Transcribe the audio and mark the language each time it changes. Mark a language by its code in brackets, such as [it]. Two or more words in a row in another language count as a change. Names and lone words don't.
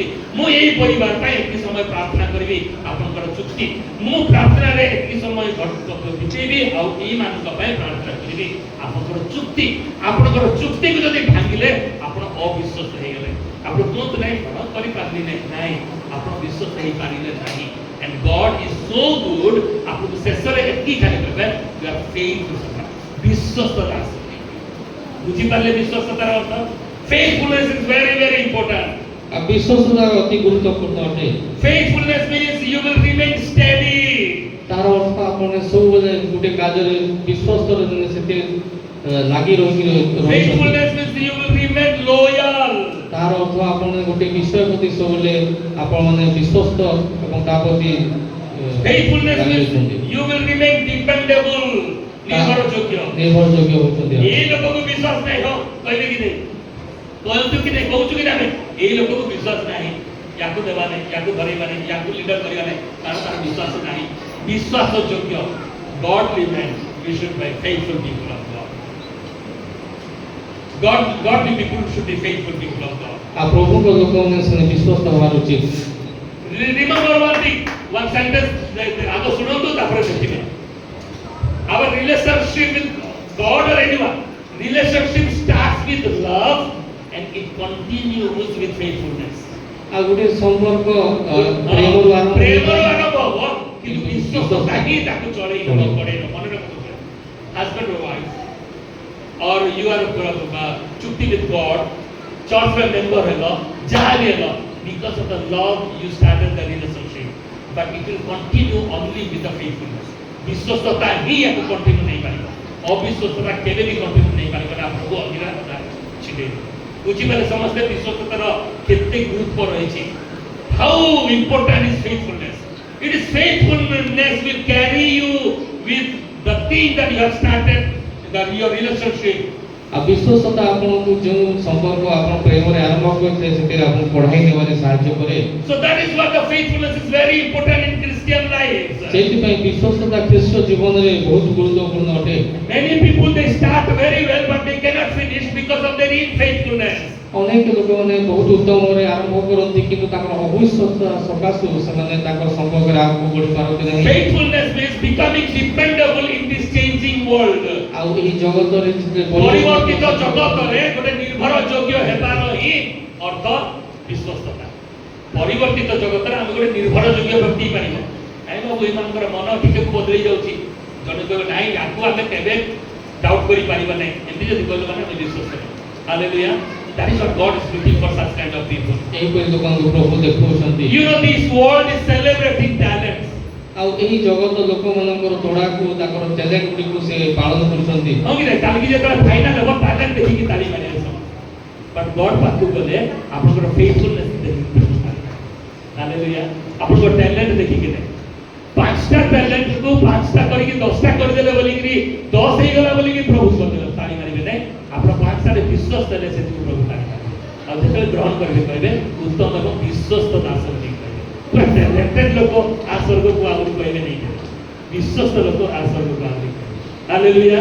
[or] ମୁଁ ଏଇ ପରିବାର ପାଇଁ ଏତିକି ସମୟ ପ୍ରାର୍ଥନା କରିବି, ଆପଣଙ୍କର ଚୁକ୍ତି। ମୁଁ ପ୍ରାର୍ଥନାରେ ଏତିକି ସମୟ ବିତେଇବି, ଆଉ ଏଇମାନଙ୍କ ପାଇଁ ପ୍ରାର୍ଥନା କରିବି, ଆପଣଙ୍କର ଚୁକ୍ତି। ଆପଣଙ୍କର ଚୁକ୍ତିକୁ ଯଦି ଭାଙ୍ଗିଲେ ଆପଣ ଅବିଶ୍ୱସ୍ତ ହେଇଗଲେ। ଆପଣ କୁହନ୍ତୁ ନାହିଁ କ'ଣ କରିପାରିଲି ନାହିଁ, ଆପଣ ବିଶ୍ୱସ୍ତ ହେଇପାରିଲେ ନାହିଁ। [en] And God is so good, [or] ଆପଣଙ୍କୁ ଶେଷରେ ଏତିକି ଖାଲି କହିବେ [en] you are faithful, [or] ବିଶ୍ୱସ୍ତତା ଆସିବେ। ବୁଝିପାରିଲେ ବିଶ୍ୱସ୍ତତାର ଅର୍ଥ? [en] Faithfulness is very important. [or] ଆଉ ବିଶ୍ୱସ୍ତତା ଅତି ଗୁରୁତ୍ୱପୂର୍ଣ୍ଣ ଅଟେ। [en] Faithfulness means you will remain steady [or] କାର୍ଯ୍ୟରେ ବିଶ୍ୱସ୍ତ ସେତେ ଲାଗି ରହିଛନ୍ତି। [en] Faithfulness means you will remain loyal. [or] ତାର ଅର୍ଥ ଆପଣ ଗୋଟେ ବିଷୟ ପ୍ରତି ସବୁବେଳେ ଆପଣ ମାନେ ବିଶ୍ୱସ୍ତ ଏବଂ ତା ପ୍ରତି [en] Faithfulness [or] ଲାଗି [en] means [or] ରହିଛନ୍ତି। [en] you will remain dependable. [or] ନିର୍ଭରଯୋଗ୍ୟ। ନିର୍ଭରଯୋଗ୍ୟ ହେଉଛନ୍ତି। এই ଲୋକକୁ ବିଶ୍ୱାସ ନାହିଁ ହଁ କହିବେ କି ନାହିଁ କହୁଛୁ କି ନାହିଁ କହୁଛୁ କି ନାହିଁ এই ଲୋକକୁ ବିଶ୍ୱାସ ନାହିଁ ୟାକୁ ଦେବା ନାହିଁ ୟାକୁ ଧରେଇବା ନାହିଁ ୟାକୁ ଲିଡର କରିବା ନାହିଁ କାରଣ ତାର ବିଶ୍ୱାସ ନାହିଁ ବିଶ୍ୱାସ ଯୋଗ୍ୟ [en] godly men we should be faithful people of godly people should be faithful people of God. [or] ଆଉ ପ୍ରଭୁଙ୍କ ଲୋକମାନେ ସେମାନେ ବିଶ୍ୱସ୍ତ ହେବାର ଉଚିତ। [en] Remember one thing, one sentence [or] ଆଗ ଶୁଣନ୍ତୁ ତାପରେ ଦେଖିବେ। [en] Our relationship with God or anyone, relationship starts with love and it continues with faithfulness. [or] ଆଉ ଗୋଟେ ସମ୍ପର୍କ ପ୍ରେମରୁ ଆରମ୍ଭ ପ୍ରେମରୁ ଆରମ୍ଭ ହବ କିନ୍ତୁ ବିଶ୍ୱସ୍ତତା ହିଁ ତାକୁ ଚଳେଇ ନେବ ପଡେଇବ ମନେ ରଖନ୍ତୁ [en] husband or wife or you are ଚୁକ୍ତି with God church member [or] ହେଲ ଯାହା ବି ହେଲ [en] because of the love you started the relationship but it will continue only with the faithfulness. [or] ବିଶ୍ୱସ୍ତତା ହିଁ ୟାକୁ କଣ୍ଟିନ୍ୟୁ ନେଇ ପାରିବ ଅବିଶ୍ୱସ୍ତତା କେବେ ବି କଣ୍ଟିନ୍ୟୁ ନେଇ ପାରିବ ନା ଆପଣଙ୍କୁ ଅଧୀରା ଛିଡ଼େଇ ବୁଝିପାରିଲେ ସମସ୍ତେ ବିଶ୍ୱସ୍ତତାର କେତେ ଗୁରୁତ୍ୱ ରହିଛି [en] how important is faithfulness. It is faithfulness will carry you with the thing that you have started that your relationship. [or] ଆଉ ବିଶ୍ୱସ୍ତତା ଆପଣଙ୍କୁ ଯେଉଁ ସମ୍ପର୍କ ଆପଣ ପ୍ରେମରେ ଆରମ୍ଭ କରିଥିଲେ ସେଥିରେ ଆପଣଙ୍କୁ ପଢ଼ାଇ ନେବାରେ ସାହାଯ୍ୟ କରେ। [en] So that is what the faithfulness is very important in Christian life. [or] ସେଇଥିପାଇଁ ବିଶ୍ୱସ୍ତତା ଖ୍ରୀଷ୍ଟ ଜୀବନରେ ବହୁତ ଗୁରୁତ୍ୱପୂର୍ଣ୍ଣ ଅଟେ। [en] Many people they start very well but they cannot finish because of their unfaithfulness. [or] ଅନେକ ଲୋକମାନେ ବହୁତ ଉତ୍ତମରେ ଆରମ୍ଭ କରନ୍ତି କିନ୍ତୁ ତାଙ୍କର ଅବିଶ୍ୱସ୍ତତା ସକାଶୁ ସେମାନେ ତାଙ୍କର ସମ୍ପର୍କରେ ଆଗକୁ ବଢି ପାରନ୍ତି ନାହିଁ। [en] Faithfulness means becoming dependable in this changing world. [or] ଆଉ ଏହି ଜଗତରେ ପରିବର୍ତ୍ତିତ ଜଗତରେ ଗୋଟେ ନିର୍ଭର ଯୋଗ୍ୟ ହେବାର ହିଁ ଅର୍ଥ ବିଶ୍ୱସ୍ତତା। ପରିବର୍ତ୍ତିତ ଜଗତରେ ଆମେ ଗୋଟେ ନିର୍ଭର ଯୋଗ୍ୟ ବ୍ୟକ୍ତି ପାରିବ ନାଇଁ ବାବୁ ଏମାନଙ୍କର ମନ ଟିକେ ବଦଳି ଯାଉଛି ଜଣେ କହିବ ନାଇଁ ୟାକୁ ଆମେ କେବେ ଡାଉଟ୍ କରିପାରିବା ନାହିଁ ଏମିତି ଯଦି କହିଲେ ମାନେ ଆମେ ବିଶ୍ୱସ୍ତ ହାଲେଲୁୟା। [en] That is what God is looking for such kind of people. [or] ଏହିପରି ଲୋକଙ୍କୁ ପ୍ରଭୁ ଦେଖାଉଛନ୍ତି। [en] You know this world is celebrating talents. [or] ଆଉ ଏହି ଜଗତ ଲୋକମାନଙ୍କର ତୋଡ଼ାକୁ ତାଙ୍କର ଟ୍ୟାଲେଣ୍ଟ ଗୁଡ଼ିକୁ ସେ ପାଳନ କରୁଛନ୍ତି। ହଁ କି ନାହିଁ କାଲିକି ଯେତେବେଳେ ଫାଇନାଲ ହେବ ଟ୍ୟାଲେଣ୍ଟ ଦେଖିକି ତାଳି ମାରିବେ ସମସ୍ତେ [en] but God [or] ପାଖକୁ ଗଲେ ଆପଣଙ୍କର ଫେଥଫୁଲନେସ୍ ଦେଖିକି ହାଲେଲୁୟା ଆପଣଙ୍କର ଟ୍ୟାଲେଣ୍ଟ ଦେଖିକି ନାହିଁ ପାଞ୍ଚଟା ଟ୍ୟାଲେଣ୍ଟକୁ ପାଞ୍ଚଟା କରିକି ଦଶଟା କରିଦେଲେ ବୋଲିକିରି 10 ହେଇଗଲା ବୋଲିକି ପ୍ରଭୁ କରିଦେଲେ ତାଳି ମାରିବେ ନାହିଁ ଆପଣ ପାଞ୍ଚଟାରେ ବିଶ୍ୱାସ ଦେଲେ ସେଥିରୁ ପ୍ରଭୁ ତାଳି ମାରିବେ ଆଉ ଯେତେବେଳେ ଗ୍ରହଣ କରିବେ କହିବେ ଉତ୍ତମ ଏବଂ ବିଶ୍ୱସ୍ତ ଦାସ ବୋଲି କହିବେ ପୁରା ଟ୍ୟାଲେଣ୍ଟେଡ ଲୋକ ଆ ସ୍ୱର୍ଗକୁ ଆଗରୁ କହିବେ ନାହିଁ ବିଶ୍ୱସ୍ତ ଲୋକ ଆ ସ୍ୱର୍ଗକୁ ଆଗରୁ ହାଲେଲୁୟା।